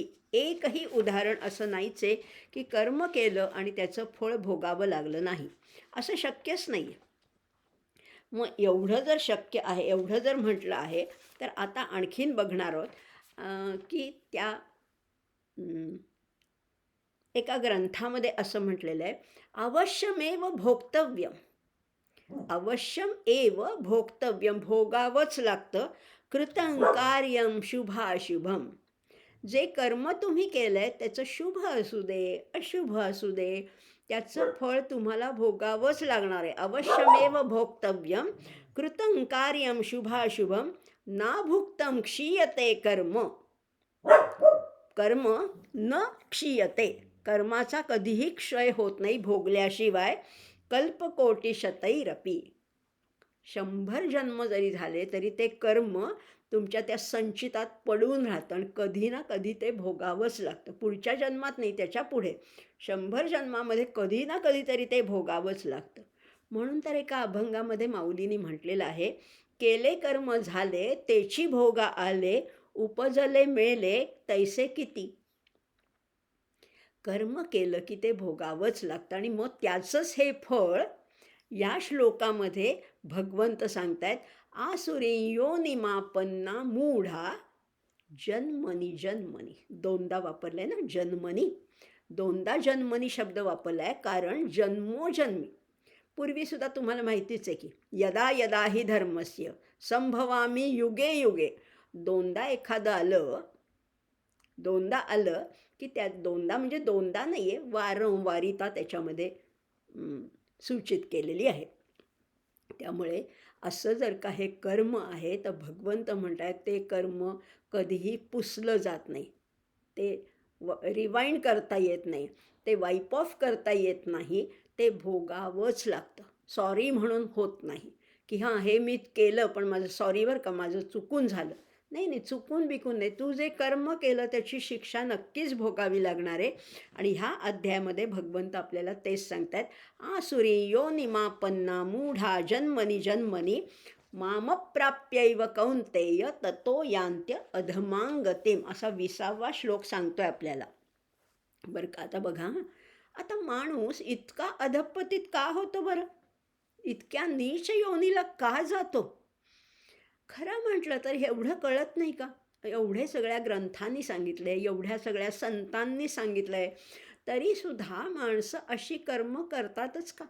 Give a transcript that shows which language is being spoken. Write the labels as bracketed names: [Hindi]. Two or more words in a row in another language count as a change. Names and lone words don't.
[Marathi] एकही उदाहरण असं नाहीच आहे की कर्म केलं आणि त्याचं फळ भोगावं लागलं नाही, असं शक्यच नाही आहे. मग एवढं जर शक्य आहे, एवढं जर म्हटलं आहे, तर आता आणखीन बघणार आहोत की त्या एका ग्रंथामध्ये असं म्हटलेलं आहे, [Sanskrit] अवश्यमेव भोक्तव्यम, अवश्यम एव भोक्तव्यम, [Marathi] भोगावंच लागतं. [Sanskrit] कृतं कार्यं शुभाशुभम, [Marathi] जे कर्म तुम्ही केलं आहे त्याचं शुभ असू दे, अशुभ असू दे, त्याचं फळ तुम्हाला भोगावंच लागणार आहे. [Sanskrit] अवश्यमेव भोक्तव्यम कृतं कार्यं शुभाशुभं ना भुक्तं क्षीयते कर्म. कर्म न क्षीयते. [Marathi] कर्माचा कधीही क्षय होत नाही भोगल्याशिवाय. [Sanskrit] कल्पकोटी शतैरपी. [Marathi] 100 जन्म जरी झाले तरी ते कर्म तुमच्या त्या संचितात पडून राहतं आणि कधी ना कधी ते भोगावंच लागतं. पुढच्या जन्मात नाही, त्याच्या पुढे 100 जन्मामध्ये कधी ना कधीतरी ते भोगावंच लागतं. म्हणून तर एका अभंगामध्ये माऊलींनी म्हटलेलं आहे, केले कर्म झाले तेची भोगा आले, उपजले मेले तैसे किती. कर्म केलं की ते भोगावंच लागतं आणि मग त्याचंच हे फळ या श्लोकामध्ये भगवंत सांगतायत. [Sanskrit] आसुरी योनिमापन्ना मूढा जन्मनी जन्मनी. [Marathi] दोनदा वापरलंय ना जन्मनी. दोनदा जन्मनी शब्द वापरलाय कारण जन्मोजन्मी. पूर्वीसुद्धा तुम्हाला माहितीच आहे की [Sanskrit] यदा यदा हि धर्मस्य संभवामी युगे युगे. [Marathi] दोनदा एखादं आलं की त्यात दोनदा म्हणजे दोनदा नाही आहे, वारंवारिता त्याच्यामध्ये सूचित केलेली आहे. त्यामुळे असं जर का हे कर्म आहे तर भगवंत म्हणतात ते कर्म कधीही पुसलं जात नाही. ते रिवाइंड करता येत नाही, ते [English] wipe off [Marathi] करता येत नाही. ते भोगावंच लागतं. सॉरी म्हणून होत नाही की हां हे मी केलं पण माझं सॉरी बरं का, माझं चुकून झालं. नाही नाही, चुकून बिकून नाही. तू जे कर्म केलं त्याची शिक्षा नक्कीच भोगावी लागणार आहे. आणि ह्या अध्यायामध्ये भगवंत आपल्याला तेच सांगतात. [Sanskrit] आसुरी योनिमापन्ना मूढा जन्मनी जन्मनी मामप्राप्यैव कौंतेय ततो यान्त्य अधमांगतिम. [Marathi] असा 20वा श्लोक सांगतोय आपल्याला बरं का. आता बघा, आता माणूस इतका अधपतित का होतो बरं, इतक्या नीच योनीला का जातो. खरं म्हटलं तर एवढं कळत नाही का. एवढे सगळ्या ग्रंथांनी सांगितले, एवढ्या सगळ्या संतांनी सांगितलंय, तरीसुद्धा माणसं अशी कर्म करतातच का.